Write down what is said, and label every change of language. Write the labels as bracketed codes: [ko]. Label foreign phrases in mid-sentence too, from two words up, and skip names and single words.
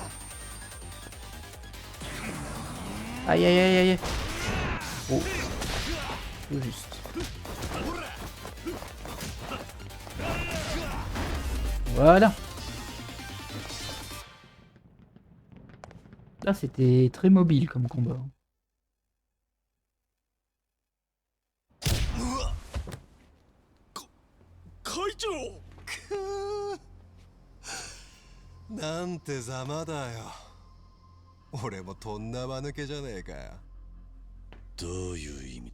[fr] Aïe aïe aïe aïe. Oh. Tout juste. Voilà. Là, c'était très mobile comme combat. [ja] くーなんてざまだよ。俺もとんだ間抜けじゃねえかよ。どういう意味だ。